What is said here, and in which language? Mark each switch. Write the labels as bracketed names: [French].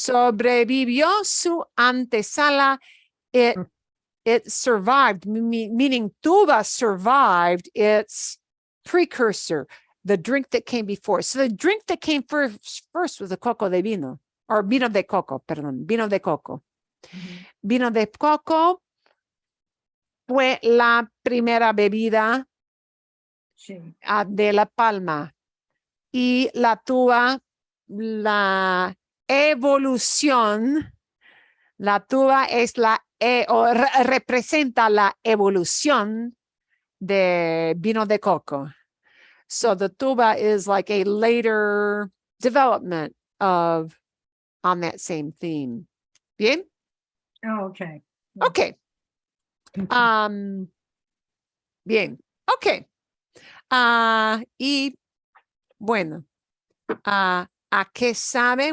[Spanish] Sobrevivió su antesala. [English] It survived, meaning tuba survived its precursor, the drink that came before. So the drink that came first was the coco de vino, or [Spanish] vino de coco, perdón, vino de coco. Vino de coco fue la primera bebida Sí. de la palma. Y la tuba, la evolución, la tuba es representa la evolución de vino de coco. [English] So the tuba is like a later development of on that same theme. [Spanish] Bien? [English] Oh, okay. Okay. [Spanish] Bien. Okay. Y bueno, ¿a qué sabe?